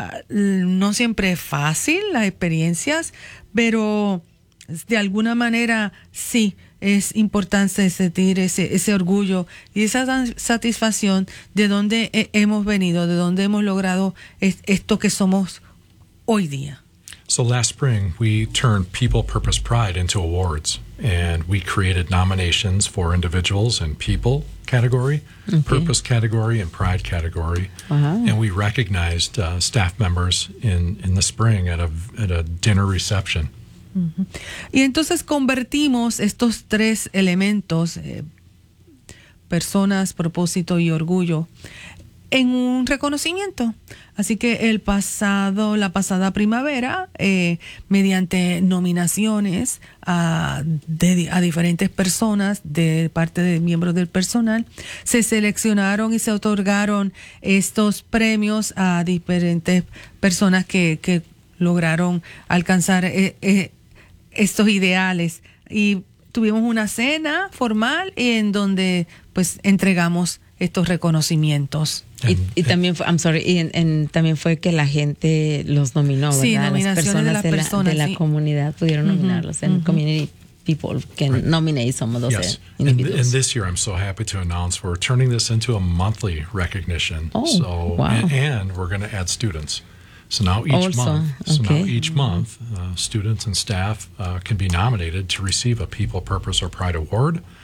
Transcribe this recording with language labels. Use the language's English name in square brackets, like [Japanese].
[Spanish] No siempre es fácil las experiencias, pero de alguna manera sí es importante sentir ese orgullo y esa satisfacción de dónde hemos venido, de dónde hemos logrado esto que somos hoy día. [English] So last spring, we turned People Purpose Pride into awards, and we created nominations for individuals and people category, okay, purpose category, and pride category. Uh-huh. And we recognized staff members in the spring at a dinner reception. [Spanish] Uh-huh. Y entonces convertimos estos tres elementos, personas, propósito y orgullo, en un reconocimiento. Así que la pasada primavera, mediante nominaciones a diferentes personas de parte de miembros del personal, se seleccionaron y se otorgaron estos premios a diferentes personas que lograron alcanzar estos ideales. Y tuvimos una cena formal en donde pues entregamos estos reconocimientos. También fue que la gente los nominó, ¿verdad? Sí, nominaciones de las personas. De la comunidad pudieron nominarlos. Mm-hmm. [English] And community people can nominate some of those individuals. And this year I'm so happy to announce we're turning this into a monthly recognition. And we're going to add students. So now each month, students and staff can be nominated to receive a People, Purpose, or Pride Award.